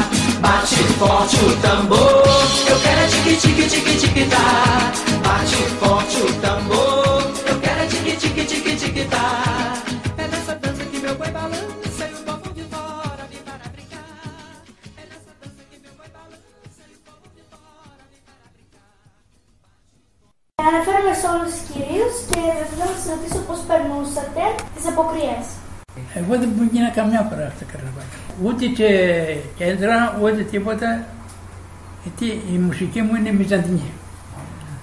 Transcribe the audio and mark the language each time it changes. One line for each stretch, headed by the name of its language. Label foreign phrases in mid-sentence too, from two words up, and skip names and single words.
Portuguese: Bate forte o tambor, eu quero é tique tique tique tique tá. Bate forte o tambor, eu quero é tique tique tique tique tá. É nessa dança que meu boi balança e o povão de fora vem para brincar. É nessa dança que meu boi balança e o povão de fora vem para brincar.
Greek: Αναφέρομαι σε όλους τους κυρίους και θέλω να σας ρωτήσω πώς περνούσατε τις αποκριές. Εγώ δεν μου γίνα καμιά φορά στο καρναβάλι. Ούτε και κέντρα, ούτε τίποτα. Γιατί η μουσική μου είναι μυζαντινή.